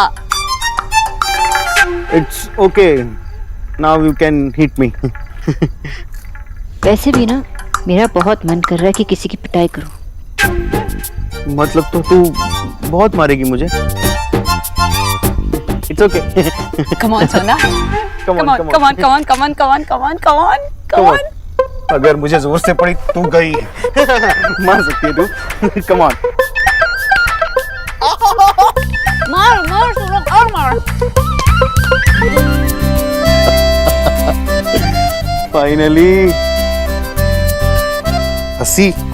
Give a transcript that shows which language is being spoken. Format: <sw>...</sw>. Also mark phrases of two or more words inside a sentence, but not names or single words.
<en>It's okay, now you can hit me.</en> <hi>वैसे भी ना मेरा बहुत मन कर रहा है कि किसी की पिटाई करूं। मतलब तो तू बहुत मारेगी मुझे।</hi> <en>It's okay. Come on सोना, Come on, come on. come on, come on, come on, come on, come on, come on, come on.</en> <hi>अगर मुझे जोर से पड़ी तू गई। मार सकती है तू।</hi> <en>come on.</en> <hi>मार मार सोना, और मार। फाइनली हंसी।</hi>